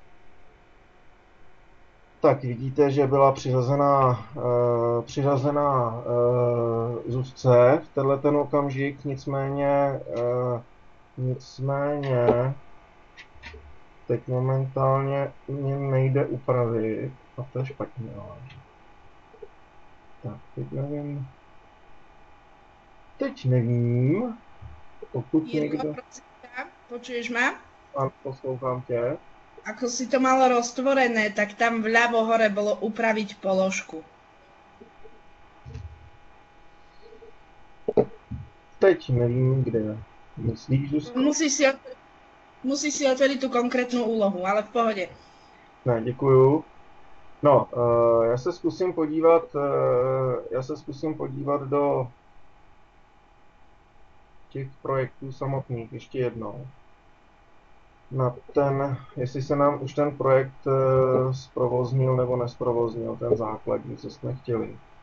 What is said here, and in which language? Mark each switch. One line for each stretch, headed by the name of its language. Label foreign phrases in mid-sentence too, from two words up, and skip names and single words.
Czech: tak vidíte, že byla přiřazená Zuzce v tenhle ten okamžik, nicméně teď momentálně mě nejde upravit a to je špatně. Tak, teď nevím, pokud Jirko, někdo...
Slovak: Počuješ ma?
Czech: Áno, poslouchám tě.
Slovak: Ako si to malo roztvorené, tak tam vľavo hore bolo upraviť položku.
Czech: Teď nevím, kde. Myslíš, Zuzko?
Slovak: Musíš si otvoriť tú konkrétnu úlohu, ale v pohode.
Czech: Ne, děkuju. No, já se zkusím podívat do těch projektů samotných ještě jednou. Na ten, jestli se nám už ten projekt zprovoznil nebo nesprovoznil, ten základní, co jsme chtěli.